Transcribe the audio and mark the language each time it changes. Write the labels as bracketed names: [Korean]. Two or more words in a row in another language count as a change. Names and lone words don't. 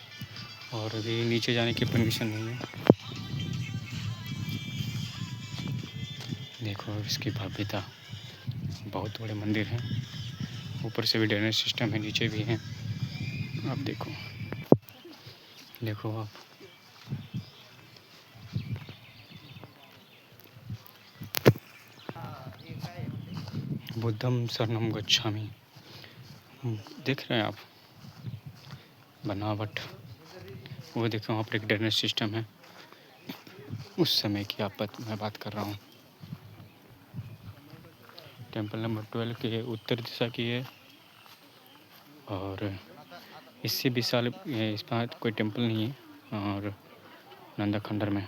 [Hindi] और अभी नीचे जाने की परमिशन नहीं है। देखो इसकी भव्यता, बहुत बड़े मंदिर हैं, ऊपर से भी [English] drainage system [Hindi] है, नीचे भी है। आप देखो आप [Pali] बुद्धम शरणम गच्छामि, [Hindi] देख रहे हैं आप बनावट। वो देखो वहाँ पर एक [English] drainage system [Hindi] है, उस समय की मैं बात कर रहा हूँ। [English] temple number [Hindi] 12 के उत्तर दिशा की है और इससे विशाल इस पर कोई टेम्पल नहीं है और नंदा खंडर में।